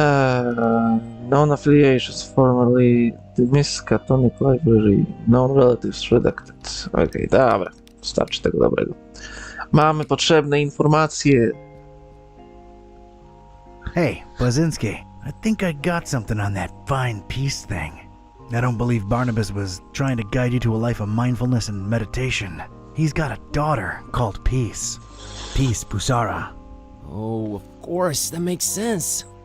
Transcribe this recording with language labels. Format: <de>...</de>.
<en>Known affiliations formerly dismissed Catholic Library. Known relatives redacted.</en> <pl>Okej, dobra. Starczy tego dobrego. Mamy potrzebne informacje.</pl> <en>Hey, Blazinski, I think I got something on that fine peace thing. I don't believe Barnabas was trying to guide you to a life of mindfulness and meditation. He's got a daughter called Peace. Peace Busara. Oh, of course, that makes sense.</en>